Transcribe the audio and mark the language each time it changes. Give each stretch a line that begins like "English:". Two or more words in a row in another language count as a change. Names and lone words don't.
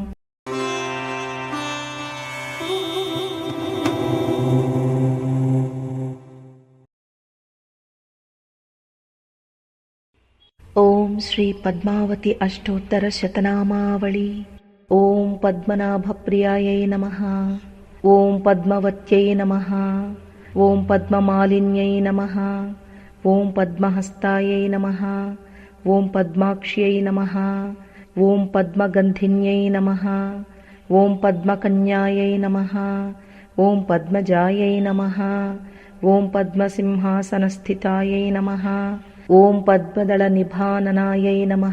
Sanskrit: ओम श्री पद्मावती अष्टोत्तरशतनामावली। ओम पद्मनाभप्रियायै नमः। ओम पद्मवत्यै नमः। ఓం పద్మమాలిన్యై నమః. ఓం పద్మహస్తాయై నమః. ఓం పద్మాక్ష్యై నమః. ఓం పద్మగంధిన్యై నమః. ఓం పద్మకన్యాయై నమః. ఓం పద్మజాయై నమః. ఓం పద్మసింహాసనస్థితాయై నమః. ఓం పద్మదళనిభాననాయై నమః.